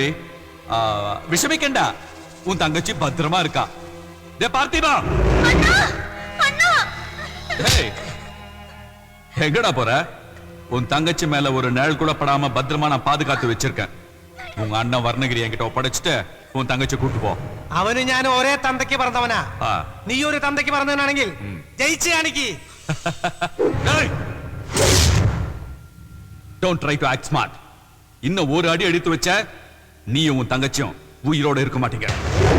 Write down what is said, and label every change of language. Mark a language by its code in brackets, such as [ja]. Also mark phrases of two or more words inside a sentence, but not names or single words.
[ta] விஷமிக்கண்டா, உன் தங்கச்சி பத்திரமா இருக்கா. டே பார்த்திபா, எங்கடா போற? உன் தங்கச்சி மேல ஒரு நிழல் கூட படாம பத்திரமா நான் பாதுகாத்து வச்சிருக்கேன். உங்க அண்ணன் வர்ணகிரி என்கிட்ட ஒப்படைச்சிட்டு உன் தங்கச்சி கூட்டு போ. [ml] അവന് ഞാൻ ഒരേ തന്തയ്ക്ക് പറഞ്ഞവനാ. നീ ഒരു തന്തയ്ക്ക് പറഞ്ഞവനാണെങ്കിൽ ജയിച്ചു കാണിക്ക്. [en] Don't try to act smart. [ta] இன்னும் ஒரு அடி எடுத்து வச்ச நீயும் உன் தங்கச்சியும் உயிரோட இருக்க மாட்டீங்க.